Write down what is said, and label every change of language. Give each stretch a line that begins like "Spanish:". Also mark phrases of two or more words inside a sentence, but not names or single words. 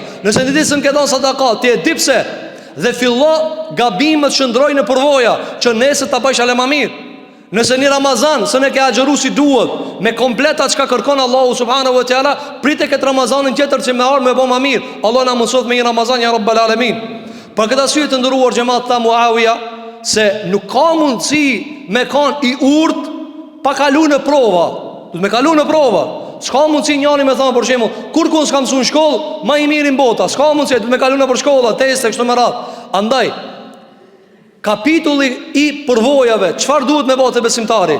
Albanian: Nëse një ditë s'e ke dhënë sadakat, ti e di pse. Dhe fillo gabimet shndrojnë në përvoja që nesër ta bësh ale më mirë. Nëse një Ramazan s'e ke agjëru si duhet, me komplet atë çka kërkon Allahu
Arabic: سبحانه وتعالى,
Albanian: pritet këtë Ramazanin tjetër që më ardh më bë më mirë. Allah na mëson me një Ramazan
Arabic: يا رب العالمين.
Albanian: Për këtë arsye të nderuar xhamat ta Muawiya se nuk ka mundësi me kanë i urt pa kalu në prova. Du të me kalu në prova. S'ka mundësi njani me thonë për shembull, kur kun s'kam mësuar në shkollë, më i mirin bota. S'ka mundësi, du të me kalu në për shkolla, teste kështu me radhë. Andaj kapitulli i përvojave, çfarë duhet me bëhet besimtari?